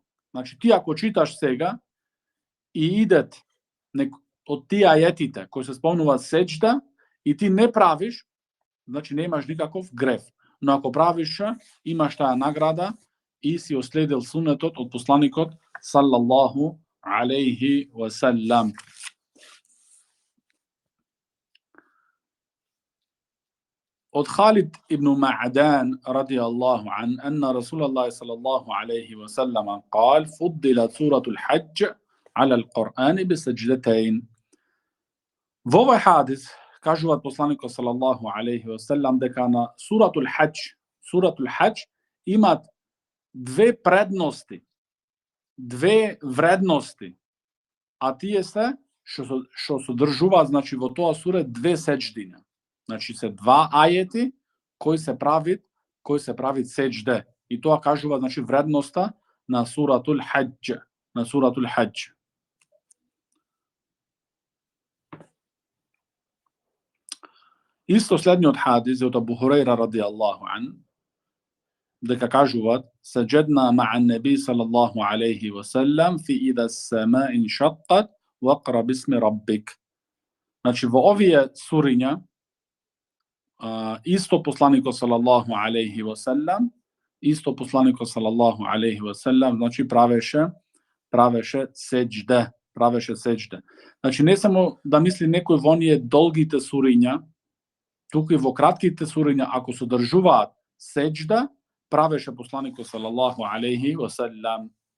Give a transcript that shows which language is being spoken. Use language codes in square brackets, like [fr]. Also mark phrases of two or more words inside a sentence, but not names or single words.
[mk] Значи ти ако читаш сега и идет од тие ајетите кои се спомнуваат сеџда и ти не правиш, значи не имаш никаков греф. Но ако правиш, имаш таа награда и си оследил сунетот од посланикот [ar] صلى الله عليه وسلم. Од Халид ибн Маъдан رضي الله عنه أن رسول الله صلى الله عليه وسلم قال فضلت سورة الحج على القرآن بسجدتين. [mk] Во овој хадис кажуваат посланикот [ar] صلى الله عليه وسلم [mk] дека на [ar] سورة الحج [mk] имат две предности, две вредности, а тие се што содржуваат, значи во тоа сура две сеџдини. Значи се два ајети кои се прави сеџде. И тоа кажува, значи, вредноста на [ar] سورة الحج, [mk] Исто следниот хадис од Абу Хурейра [ar] رضي الله عنه, [mk] дека кажуваат [ar] سجدنا مع النبي صلى الله عليه وسلم في إذا السماء انشقت واقرأ باسم ربك. [mk] Значи во овие суриња исто посланикот [ar] صلى الله عليه وسلم, [mk] значи правеше сеџде. Значи не само да мисли некој во оние долгите суриња, туку и во кратките суриња, ако содржуваат сеџда, правеше посланикот [ar] صلى الله عليه وسلم.